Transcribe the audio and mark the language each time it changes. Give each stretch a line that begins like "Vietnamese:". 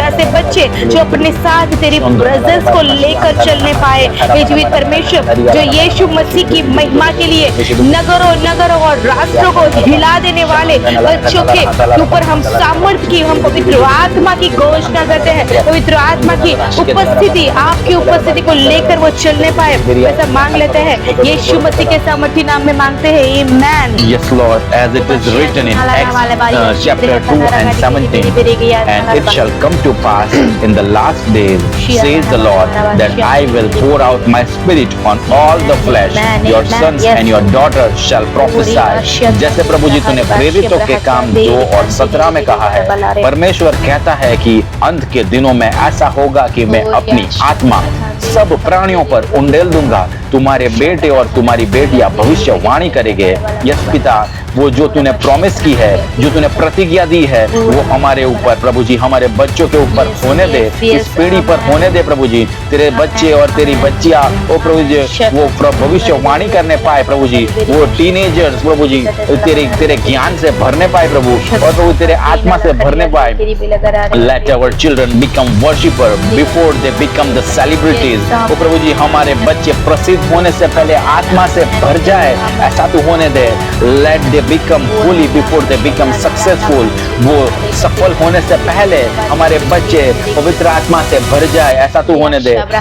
Hindi: ऐसे बच्चे जो अपने साथ तेरी प्रेजेंस को लेकर चलने पाए ये जीवित परमेश्वर, जो यीशु मसीह की महिमा के लिए नगरों और राष्ट्रों को हिला देने वाले बच्चों के ऊपर हम सामर्थ्य की, हम पवित्र आत्मा की घोषणा करते हैं। पवित्र आत्मा की उपस्थिति, आपकी उपस्थिति को लेकर वो चलने पाए, ऐसा मांग लेते हैं यीशु मसीह के सामर्थ्य नाम में मांगते हैं। आमेन।
English: Yes Lord, as it is written in Acts chapter 2 and 17, and it shall come to pass in the last days, says the Lord, that I will pour out my spirit on all the flesh. Your sons and your daughters shall prophesy.
Hindi: जैसे प्रभु जी तूने प्रेरितों के काम 2 और 17 में कहा है, परमेश्वर कहता है कि अंत के दिनों में ऐसा होगा कि मैं अपनी आत्मा सब प्राणियों पर उंडेल दूंगा। तुम्हारे बेटे और तुम्हारी बेटियां भविष्यवाणी करेंगे। यस पिता, वो जो तूने प्रॉमिस की है, जो तूने प्रतिज्ञा दी है, वो हमारे ऊपर प्रभु जी, हमारे बच्चों के ऊपर होने दे, इस पीढ़ी पर होने दे प्रभु जी। तेरे बच्चे और तेरी बच्चियां वो प्रभु जी वो भविष्यवाणी करने पाए प्रभु जी। वो टीनेजर्स प्रभु जी तेरे ज्ञान से भरने पाए प्रभु, और प्रभु तेरे आत्मा से भरने पाए।
English: Let our children become worshipper before they become the celebrities.
Hindi: वो प्रभु जी हमारे बच्चे प्रसिद्ध होने से पहले आत्मा से भर जाए, ऐसा तू होने दे।
English: Let they become holy before they become successful.
Hindi: वो सफल होने से पहले हमारे बच्चे पवित्र आत्मा से भर जाए, ऐसा तू होने दे।